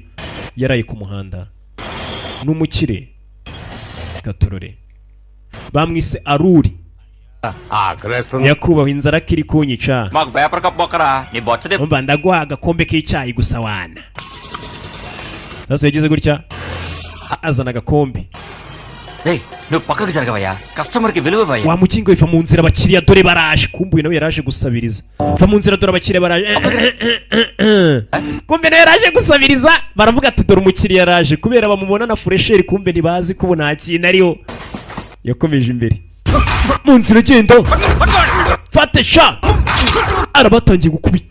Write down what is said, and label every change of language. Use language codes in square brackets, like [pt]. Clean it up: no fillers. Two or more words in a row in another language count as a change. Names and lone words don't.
[rw] Yaraye ku muhanda n'umukire gatorore bamwise Aruri. Yakubaho inzara kiri kunyica. Umva ndaguha agakombe k'icyayi gusa wana. Sasa yagize gutya azana agakombe. [te] నువ్వు పక్కకి జరగవయ్యా, కస్టమర్కి విలువయ్యా. [rw] Wa mukingo ifa mu nzira abakiriya dore baraje. Kumbuye nawe yaraje gusabiriza. Fa mu nzira dore abakiriya baraje. Kumbe nawe yaraje gusabiriza, baravuga ati dore umukiriya yaraje, kubera bamubona na fresheri, kumbe ntibazi ko nta kintu ariyo. Yakomeje imbere mu nzira agenda, fate sha arabatangiye gukubita.